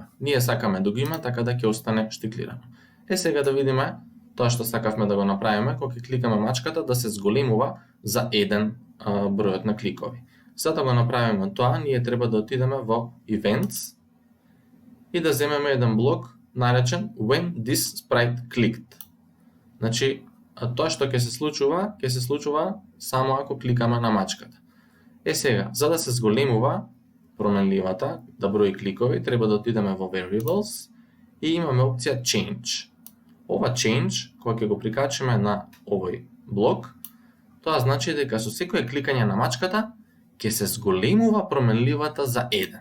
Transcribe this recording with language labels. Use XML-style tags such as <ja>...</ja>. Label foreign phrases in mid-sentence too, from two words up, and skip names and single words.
<mk>Ние сакаме да го има, така да ќе остане штиклирано. Сега да видиме тоа што сакавме да го направиме, кога ќе кликаме мачката да се зголемува за 1 бројот на кликови. За да го направиме тоа, ние треба да отидеме во Events и да земеме еден блок наречен</mk> <en>When this sprite clicked.</en> <mk>Значи, тоа што ќе се случува само ако кликаме на мачката. Сега, за да се зголемува променливата, да брои кликови, треба да отидеме во Variables и имаме опција Change. Ова Change, кога ќе го прикачиме на овој блок, тоа значи дека со секое кликање на мачката ќе се зголемува променливата за 1.</mk>